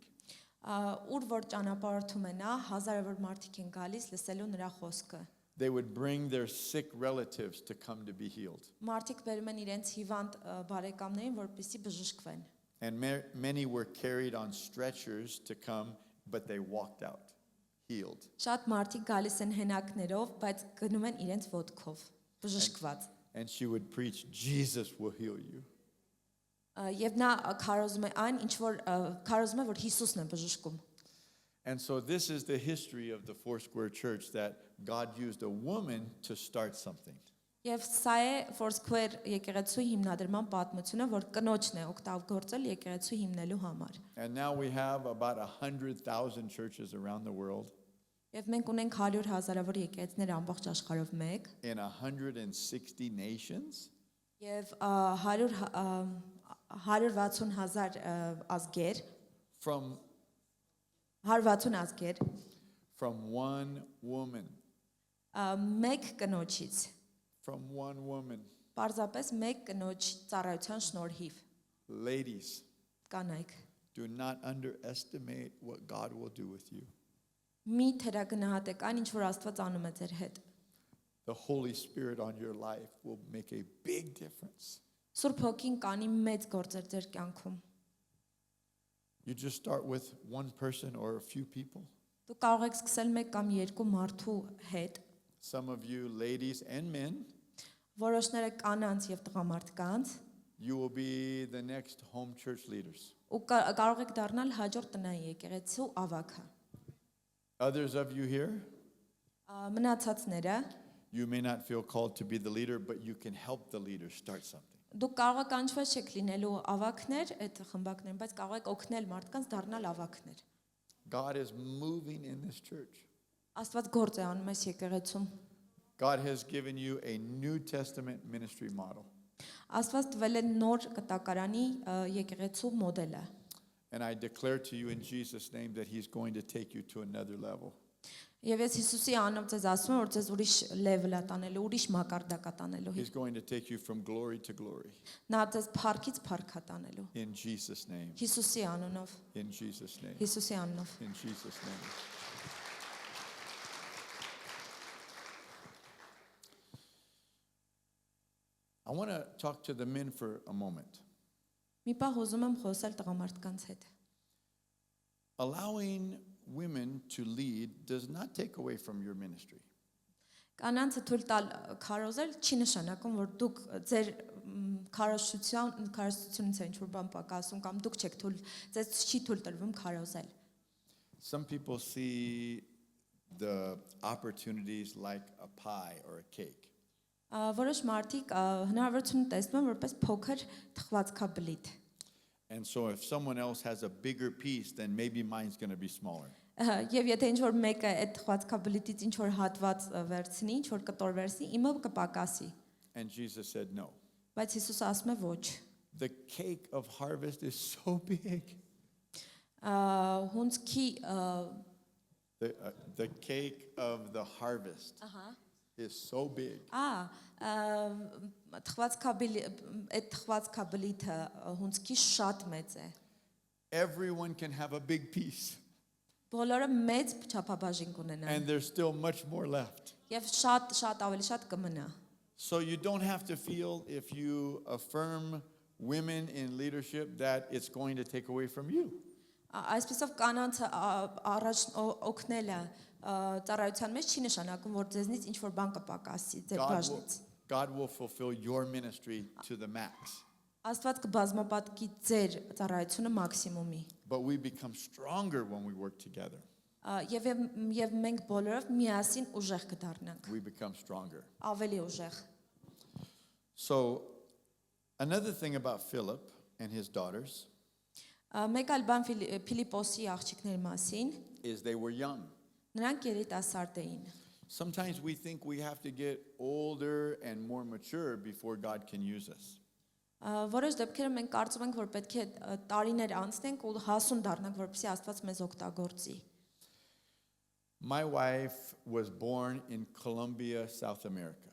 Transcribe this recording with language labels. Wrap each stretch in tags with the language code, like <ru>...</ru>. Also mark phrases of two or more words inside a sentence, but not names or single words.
<hy>Ուր որ ճանապարհորդում է նա, հազարավոր մարդիկ են գալիս լսելու նրա խոսքը։</hy> <en>They would bring their sick relatives to come to be healed.</en> <hy>Մարդիկ բերում են իրենց հիվանդ բարեկամներին, որպեսզի բժշկվեն։</hy> <en>And many were carried on stretchers to come, but they walked out, healed.</en> <hy>Շատ մարդիկ գալիս են հենակներով, բայց գնում են իրենց ոտքով, բժշկված։</hy> <en>And she would preach, Jesus will heal you.</en> <hy>Եվ նա քարոզում է այն, ինչ որ քարոզում է, որ Հիսուսն է բժշկում։</hy> <en>And so this is the history of the Foursquare Church, that God used a woman to start something.</en> <hy>Եվ սա է Foursquare եկեղեցու հիմնադրման պատմությունը, որ կնոջն է օգտագործել եկեղեցու հիմնելու համար։</hy> <en>And now we have about 100,000 churches around the world</en> <hy>Եվ մենք ունենք 100,000-ավոր եկեղեցիներ ամբողջ աշխարհով մեկ,</hy> <en>in 160 nations.</en> <hy>եւ 160,000 ազգեր,</hy> <en>From</en> <hy>160 ազգեր,</hy> <en>one woman.</en> <hy>մեկ կնոջից,</hy> <en>From one woman.</en> <hy>պարզապես մեկ կնոջ ծառայության շնորհիվ,</hy> <en>Ladies,</en> <hy>կանայք,</hy> <en>do not underestimate what God will do with you.</en> <hy>մի թերագնահատեք այն, ինչ որ Աստված անում է ձեր հետ։</hy> <en>The Holy Spirit on your life will make a big difference.</en> <hy>Սուրբ Հոգին կանի մեծ գործեր ձեր կյանքում։</hy> <en>You just start with one person or a few people.</en> <hy>Դու կարող եք սկսել մեկ կամ երկու մարդու հետ,</hy> <en>Some of you ladies and men,</en> <hy>որոշները կանանց եւ տղամարդկանց,</hy> <en>you will be the next home church leaders.</en> <hy>ու կարող եք դառնալ հաջորդ տնային եկեղեցու ավագը։</hy> <en>Others of you here,</en> <hy>Մնացածները</hy> <en>you may not feel called to be the leader, but you can help the leader start something.</en> <hy>դուք կարող եք կանչված չեք լինելու ավագներ այդ խմբակներում, բայց կարող եք օգնել մարդկանց դառնալ ավագներ։</hy> <en>God is moving in this church.</en> <hy>Աստված գործ է անում այս եկեղեցում։</hy> <en>God has given you a New Testament ministry model.</en> <hy>Աստված տվել է նոր կտակարանի եկեղեցու մոդելը։</hy> <en>And I declare to you in Jesus' name that He's going to take you to another level.</en> <hy>Եվ ես Հիսուսի անունով ձեզ ասում եմ, որ ձեզ ուրիշ level է տանելու, ուրիշ մակարդակ է տանելու։</hy> <en>He's going to take you from glory to glory.</en> <hy>Նա ձեզ փառքից փառք է տանելու։</hy> <en>In Jesus' name.</en> <hy>Հիսուսի անունով,</hy> <en>In Jesus' name.</en> <hy>Հիսուսի անունով։</hy> <en>In Jesus' name. I want to talk to the men for a moment.</en> <hy>Մի պահ ուզում եմ խոսել տղամարդկանց հետ։</hy> <en>Allowing women to lead does not take away from your ministry.</en> <hy>Կանանցը թույլ տալ քարոզել չի նշանակում, որ դուք ձեր քարոզությունից ինչ որ բան պակասում կամ դուք չեք թույլ, ձեզ չի թույլ տրվում քարոզել։</hy> <en>Some people see the opportunities like a pie or a cake.</en> <hy>Որոշ մարդիկ հնարավորություն տեսնում են որպես փոքր թխվածքաբլիթ։</hy> <en>And so if someone else has a bigger piece, then maybe mine's going to be smaller.</en> <hy>Եվ եթե ինչ որ մեկը այդ թխվածքաբլիթից ինչ որ հատված վերցնի, ինչ որ կտոր վերցնի, իմը կպակասի։</hy> <en>And Jesus said no.</en> <hy>Բայց Հիսուսը ասում է ոչ։</hy> <en>The cake of harvest is so big.</en> <hy>Հունցքի</hy> <en>The cake of the harvest is so big.</en> <hy>թխվածքաբլիթը հունցքի շատ մեծ է։</hy> <en>Everyone can have a big piece,</en> <hy>Բոլորը մեծ չափաբաժին կունենան։</hy> <en>and there's still much more left.</en> <hy>Եվ շատ ավելի շատ կմնա։</hy> <en>So you don't have to feel if you affirm women in leadership that it's going to take away from you.</en> <hy>Այսպեսով կանանցը առաջ օգնելը ծառայության մեջ չի նշանակում, որ ձեզնից ինչ որ բան կպակասի ձեր բաժնից։</hy> <en>God will fulfill your ministry to the max.</en> <hy>Աստված կբազմապատկի ձեր ծառայությունը մաքսիմումի։</hy> <en>But we become stronger when we work together.</en> <hy>Եվ մենք բոլորով միասին ուժեղ կդառնանք։</hy> <en>We become stronger.</en> <hy>Ավելի ուժեղ։</hy> <en>So another thing about Philip and his daughters</en> <hy>Մեկ այլ բան Ֆիլիպոսի աղջիկների մասին,</hy> <en>is they were young.</en> <hy>նրանք երիտասարդ էին։</hy> <en>Sometimes we think we have to get older and more mature before God can use us.</en> <hy>Որոշ դեպքերում մենք կարծում ենք, որ պետք է տարիներ անցնենք ու հասուն դառնանք, որպեսզի Աստված մեզ օգտագործի։</hy> <en>My wife was born in Colombia, South America.</en>